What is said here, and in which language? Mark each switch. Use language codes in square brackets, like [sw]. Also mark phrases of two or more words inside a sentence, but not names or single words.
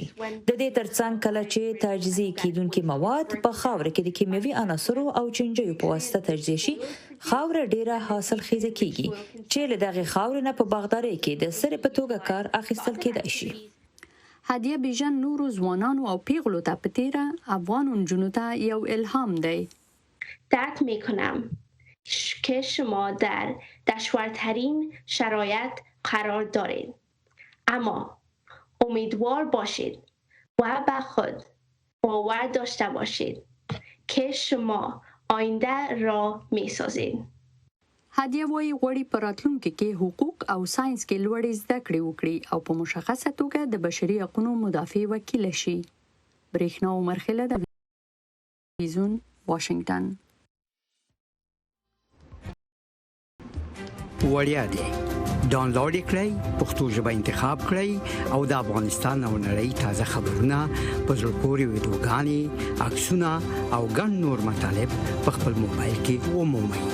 [ps] د دې ترڅنګ کله چې تجزیه کیدونکي مواد په خاوره کې د کیمیاوي عناصرو او چنجیو په واسطه تجزیه شي خاوره ډیره حاصل خیزه کیږي چې له دغه خاورې نه په باغدارۍ کې د سرې په توګه کار اخیستل کېدای شي. هادیه بیژن نورو ځوانانو او پیغلو ته په تیره افغان نجونو ته یو الهام دی. [fa] درک میکنم که شما در دشوارترین شرایط قرار دارید اما امیدوار باشید و به خود باور داشته باشید که شما آینده را میسازید. هادیه وایي غواړي په راتلونکي کې حقوق او ساينس کې لوړې زده کړې وکړي او په مشخصه توګه د بشري حقوقو مدافع وکیل شي. [ps] برېښنا عمرخیل د تلویزیون واشنگټن. وړیا دی ډاونلوډ کړئ، پښتو ژبه انتخاب کړئ او د افغانستان او نړۍ تازه خبرونه په زړه پورې ویډیوګانې، عکسونه او ګڼ نور مطالب په خپل موبایل کې ومومئ.